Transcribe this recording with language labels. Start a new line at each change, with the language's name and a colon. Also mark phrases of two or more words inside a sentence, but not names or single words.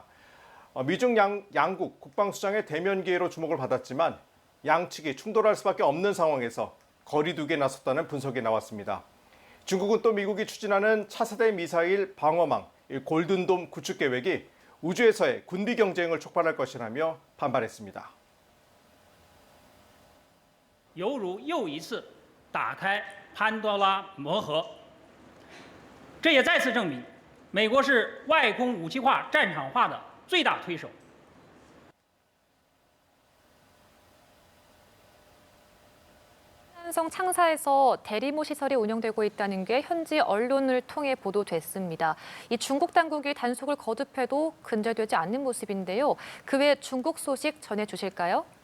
Korean: 미중 양국 국방수장의 대면 기회로 주목을 받았지만 양측이 충돌할 수밖에 없는 상황에서 거리두기에 나섰다는 분석이 나왔습니다. 중국은 또 미국이 추진하는 차세대 미사일 방어망 골든돔 구축 계획이 우주에서의 군비 경쟁을 촉발할 것이라며 반발했습니다.
Chinese: 犹如又一次打开潘多拉魔盒，这也再次证明，美国是外空武器化、战场化的最大推手。
Korean: 한성 창사에서 대리모 시설이 운영되고 있다는 게 현지 언론을 통해 보도됐습니다. 이 중국 당국이 단속을 거듭해도 근절되지 않는 모습인데요. 그 외 중국 소식 전해주실까요?